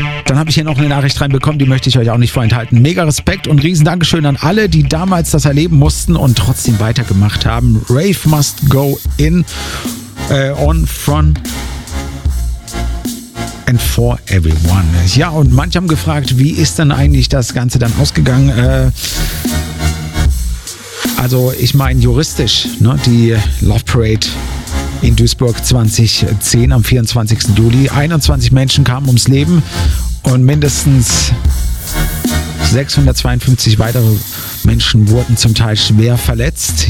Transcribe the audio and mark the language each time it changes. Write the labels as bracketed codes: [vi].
[de] Habe ich hier noch eine Nachricht reinbekommen, die möchte ich euch auch nicht vorenthalten. Mega Respekt und riesen Dankeschön an alle, die damals das erleben mussten und trotzdem weitergemacht haben. [en] Rave must go in, on, from and for everyone. [de] Ja, und manche haben gefragt, wie ist denn eigentlich das Ganze dann ausgegangen? Also ich meine juristisch, ne, die Love Parade in Duisburg 2010 am 24. Juli. 21 Menschen kamen ums Leben. Und mindestens 652 weitere Menschen wurden zum Teil schwer verletzt.